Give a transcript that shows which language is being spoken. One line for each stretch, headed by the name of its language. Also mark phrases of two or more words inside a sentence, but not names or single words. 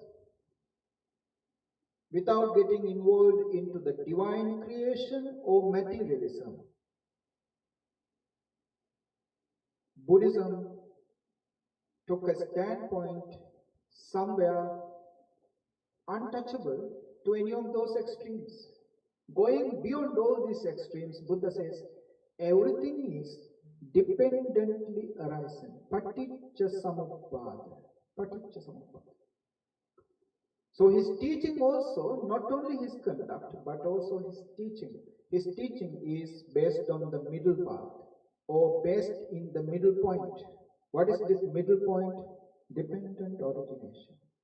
English: without getting involved into the divine creation or materialism, Buddhism took a standpoint somewhere untouchable to any of those extremes. Going beyond all these extremes, Buddha says everything is dependently arising.
Pali: Paticca samuppada. Paticca samuppada.
English: So his teaching also, not only his conduct, but also his teaching. His teaching is based on the middle path, or based in the middle point. What is this middle point? Dependent origination.